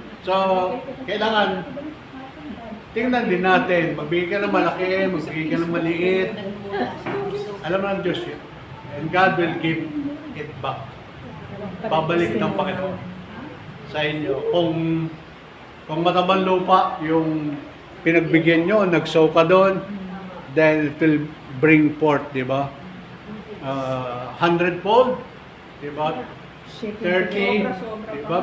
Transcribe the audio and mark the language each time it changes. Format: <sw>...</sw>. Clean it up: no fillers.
<tl>So, kailangan tingnan din natin, magbigay ka ng malaki, magbigay ka ng maliit. Alam mo ng Diyos yun.</tl> <en>And God will give it back.</en> <tl>Babalik ng Panginoon sa inyo. Kung matabang lupa yung pinagbigyan nyo, nag-sow ka doon,</tl> <en>then it will bring forth,</en> <tl>di ba? 100-fold, di ba? 30, di ba?</tl>